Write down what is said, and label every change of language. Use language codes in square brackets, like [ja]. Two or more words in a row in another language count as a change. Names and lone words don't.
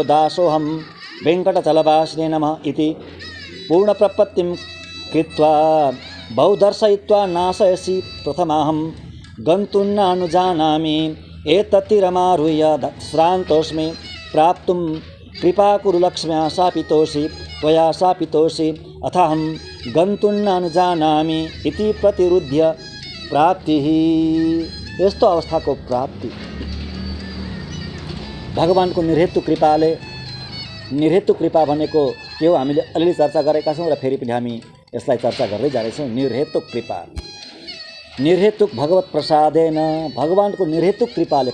[sa] दासोऽहं वेङ्कटचलवासिने नमः इति पूर्णप्रपत्तिं कृत्वा बहुदर्शयित्वा नाशयसि प्रथमाहं गन्तुन्नानुजानामि एतत्तिरमारुह्य श्रान्तोऽस्मि प्राप्तुं कृपा कुरु लक्ष्म्या शापितोषि त्वया शापितोषि अथाहं गन्तुन्नानुजानामि इति प्रतिरुध्य प्राप्तिः। [ne] यस्तो अवस्थाको प्राप्ति भगवानको निर्हेतु कृपाले। निर्हेतु कृपा भनेको के हो हामीले अलिअलि चर्चा गरेका छौँ र फेरि पनि हामी यसलाई चर्चा गर्दै जाँदैछौँ। निर्हेतुक कृपा, [sa] निर्हेतुक भगवत प्रसादेन, [ne] भगवानको निर्हेतुक कृपाले।